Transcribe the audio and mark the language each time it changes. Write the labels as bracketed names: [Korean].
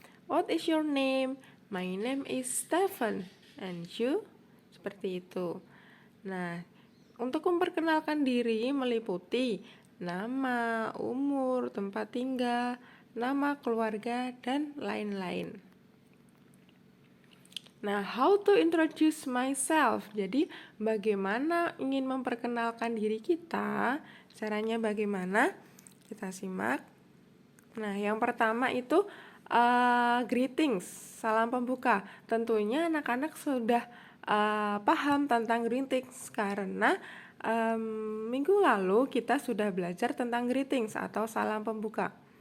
[English] What is your name? My name is Stephen. And you? [Indonesian] Seperti itu. Nah, untuk memperkenalkan diri meliputi nama, umur, tempat tinggal, nama keluarga, dan lain-lain. [English] Nah, how to introduce myself? [Indonesian] Jadi, bagaimana ingin memperkenalkan diri kita? Caranya bagaimana? Kita simak. Nah, yang pertama itu greetings, salam pembuka. Tentunya anak-anak sudah paham tentang greetings karena minggu lalu kita sudah belajar tentang greetings atau salam pembuka.